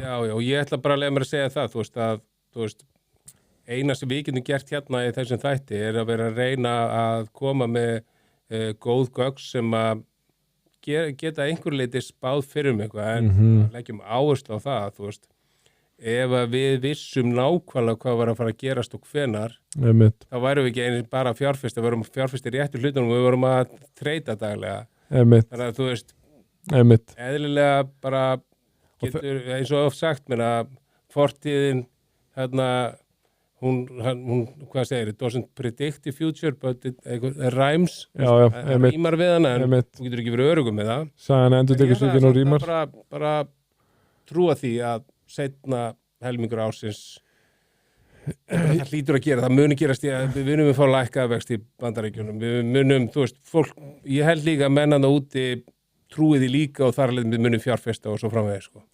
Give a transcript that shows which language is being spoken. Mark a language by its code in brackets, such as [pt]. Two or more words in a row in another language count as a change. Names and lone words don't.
[is] Já, og ég ætla bara að leiða mér að segja það, þú veist, eina sem við getum gert hérna í þessum þætti er að vera að reyna að koma með góð gögn sem að geta einhver leiti spáð fyrir eitthvað en leggjum áherslu á það, þú veist, ef að við vissum nákvæmlega hvað var að fara að gerast og hvenar, þá værum við ekki einu bara að fjárfesta, við vorum að fjárfesta í réttu hlutunum og við vorum að treyta daglega. Þannig að þú veist, eðlilega bara getur, eins og oft sagt mér að fortíðin hún hvað segir, [en] it doesn't predict the future but it rhymes [is] rýmar við hana en þú getur ekki verið örugum með það Sagan endurtekur sig ekki og rýmar bara trúa því að seinna helmingur ársins það hlýtur að gera, það muni gerast við munum að fá lækkaða vext í Bandaríkjunum við munum, þú veist, fólk ég held líka að mennana úti trúið því líka og þar alveg við munum fjárfesta og svo framvegis sko.